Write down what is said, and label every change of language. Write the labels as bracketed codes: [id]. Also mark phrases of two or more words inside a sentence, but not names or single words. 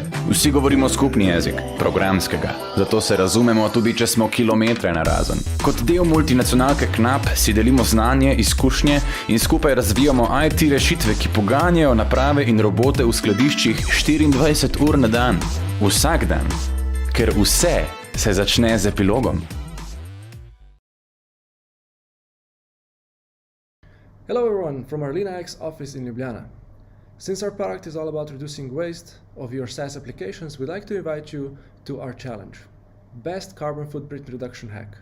[sl] Vsi govorimo skupni jezik, programskega. Zato se razumemo tudi, če smo kilometre narazen. Kot del multinacionalke KNAP si delimo znanje, izkušnje in skupaj razvijamo IT rešitve, ki poganjajo naprave in robote v skladiščih 24 ur na dan. Vsak dan. Ker vse se začne z epilogom. [en] Hello everyone, from our LeanIX office in Ljubljana. Since our product is all about reducing waste of your SaaS applications, we'd like to invite you to our challenge, Best Carbon Footprint Reduction Hack.